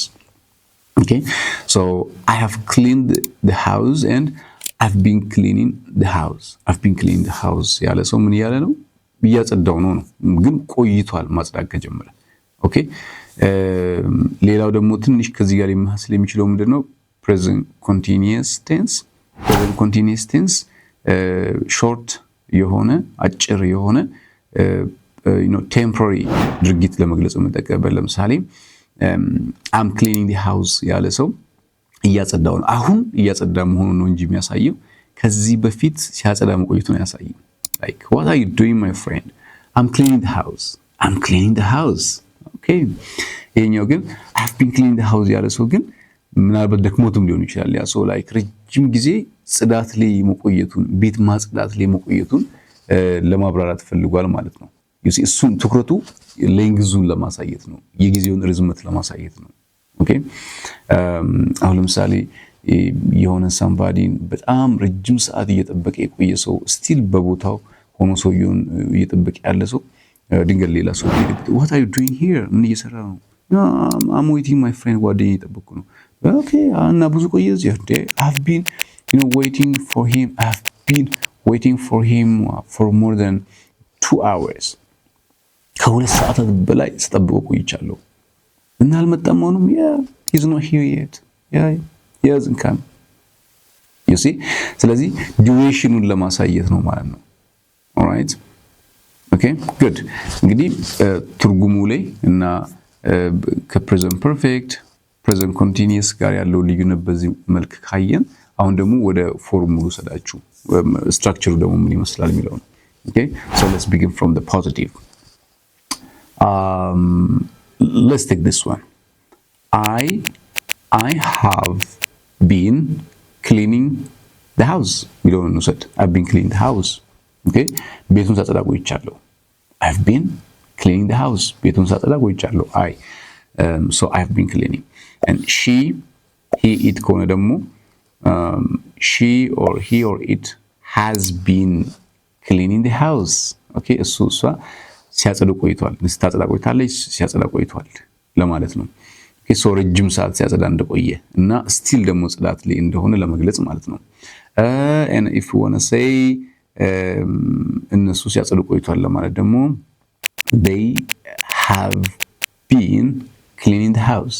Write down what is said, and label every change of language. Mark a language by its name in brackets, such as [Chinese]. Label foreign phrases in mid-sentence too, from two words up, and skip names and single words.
[English] Okay, so I have cleaned the house and I've been cleaning the house. I've been cleaning the house [Amharic] ያለ ሰው ምን ያለ ነው እያጸዳው ነው ግን ቆይቷል ማጽዳት ከጀመረ። ኦኬ ሌላው ደግሞ ትንሽ ከዚህ ጋር የሚመስል የሚችለው ምንድነው [English] present continuous tense. present continuous tense short [Amharic] የሆነ አጭር የሆነ temporary ድርጊት ለመግለጽ የምንጠቀምበት ለምሳሌ [English] I'm cleaning the house [Amharic] ያለ ሰው እያጸዳው ነው አሁን እያጸዳ መሆኑን ነው እንጂ የሚያሳየው ከዚህ በፊት ሲያጸዳ መቆየቱን ያሳየው። [English] like what are you doing my friend? I'm cleaning the house. I'm cleaning the house. [Amharic] okay ይሄኛው ግን [English] I've been cleaning the house [Amharic] ያለ ሰው ግን ምናልባት ደክሞትም ሊሆን ይችላል ያ ሰው like ረጅም ጊዜ ጽዳት ላይ መቆየቱን ቤት ማጽዳት ላይ መቆየቱን ለማብራራት ፈልጓል ማለት ነው። [English] you see [Amharic] እሱን ትኩረቱ ሌንግዙን ለማሳየት ነው የጊዜውን ርዝመት ለማሳየት ነው። ኦኬ አሁን ለምሳሌ የሆነ somebodyን በጣም ረጅም ሰዓት እየጠበቀ የቆየ ሰው ስቲል በቦታው ሆኖ ሰውየውን እየጠበቀ ያለ ሰው ድንገት ሌላ ሰው [English] what are you doing here [Amharic] ምን እየሰራ ነው? [English] I'm waiting my friend [Amharic] ጓደኛዬ እየጠበቅኩ ነው። [English] okay [Amharic] እና ብዙ ቆየ እዚህ [English] I've been waiting for him. I've been waiting for him for more than 2 hours. [Amharic] ከሁለት ሰዓታት በላይ ስጠብቀው ቆይቻለሁ እና አልመጣም አሁንም [English] he's not here yet. he hasn't come. you see [Amharic] ስለዚህ ዱሬሽኑን ለማሳየት ነው ማለት ነው። [English] alright okay good [Amharic] እንግዲህ ትርጉሙ ላይ እና [English] present perfect present continuous [Amharic] ጋር ያለው ልዩነት በዚህ መልክ ካየን አሁን ደግሞ ወደ ፎርሙሉ ሰዳችሁ ስትራክቸሩ ደግሞ ምን ይመስላል የሚለው ነው። [English] okay so let's begin from the positive. Let's take this one. I have been cleaning the house. [Amharic] ሚለውን እንውሰድ [English] I've been cleaning the house. okay [Amharic] ቤቱን ሳጸዳ ቆይቻለሁ [English] I've been cleaning the house. [Amharic] ቤቱን ሳጸዳ ቆይቻለሁ [English] so I've been cleaning. and she he it [Amharic] ከሆነ ደግሞ [English] she or he or it has been cleaning the house. [Amharic] okay እሷ ሲያጸዳ ቆይቷል ስታጸዳ ቆይታለች ሲያጸዳ ቆይቷል ለማለት ነው። [English] okay so [Amharic] ረጅም ሰዓት ሲያጸዳ እንደቆየ እና still ደግሞ ጽዳት ላይ እንደሆነ ለመግለጽ ማለት ነው። [English] and if you want to say [Amharic] እነሱ ሲያጸዱ ቆይቷል ለማለት ደግሞ [English] they have been cleaning the house.